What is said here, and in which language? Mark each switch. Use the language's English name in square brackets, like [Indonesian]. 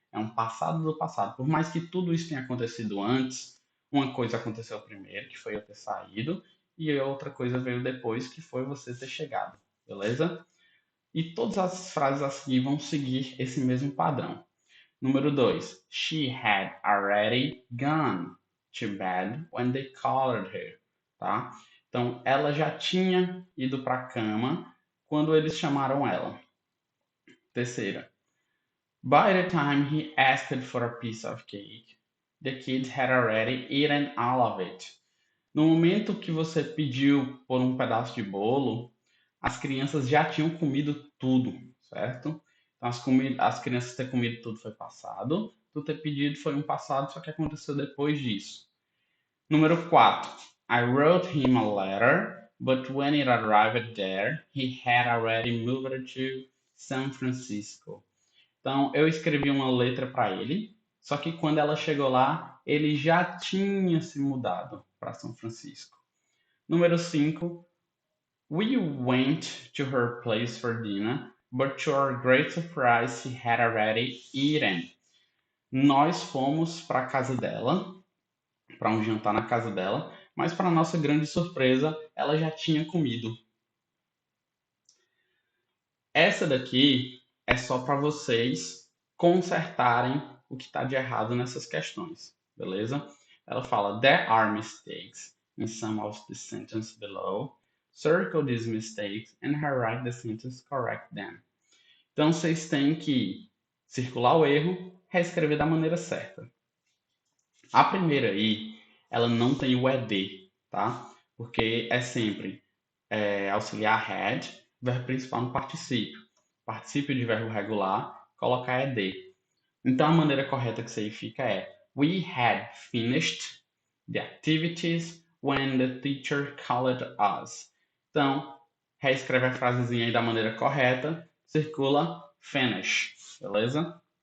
[Portuguese] É um passado do passado. Por mais que tudo isso tenha acontecido antes, uma coisa aconteceu primeiro, que foi eu ter saído, e outra coisa veio depois, que foi você ter chegado. Beleza? E todas as frases a seguir vão seguir esse mesmo padrão. Número 2. [English] She had already gone to bed when they called her. [Portuguese] Tá? Então, ela já tinha ido para a cama quando eles chamaram ela. Terceira. [English] By the time he asked for a piece of cake, the kids had already eaten all of it. [Portuguese] No momento que você pediu por um pedaço de bolo, as crianças já tinham comido tudo, certo? Então, as crianças ter comido tudo foi passado, tu ter pedido foi um passado, só que aconteceu depois disso. Número 4. [English] I wrote him a letter, but when it arrived there, he had already moved to San Francisco. [Portuguese] Então, eu escrevi uma letra para ele, só que quando ela chegou lá, ele já tinha se mudado para São Francisco. Número 5. [English] We went to her place for dinner, but to our great surprise, she had already eaten. [Portuguese] Nós fomos para a casa dela, para um jantar na casa dela, mas para nossa grande surpresa, ela já tinha comido. Essa daqui é só para vocês consertarem o que está de errado nessas questões, beleza? Ela fala: [English] There are mistakes in some of the sentences below. Circle these mistakes and rewrite the sentence correct them. [Portuguese] Então vocês têm que circular o erro, reescrever da maneira certa. A primeira aí, ela não tem o ed, tá? Porque é sempre auxiliar had, verbo principal no particípio. Particípio de verbo regular, colocar ed. Então a maneira correta que isso aí fica é: [English] We had finished the activities when the teacher called us. [Portuguese] Então, reescreve a frasezinha aí da maneira correta, circula finish, beleza?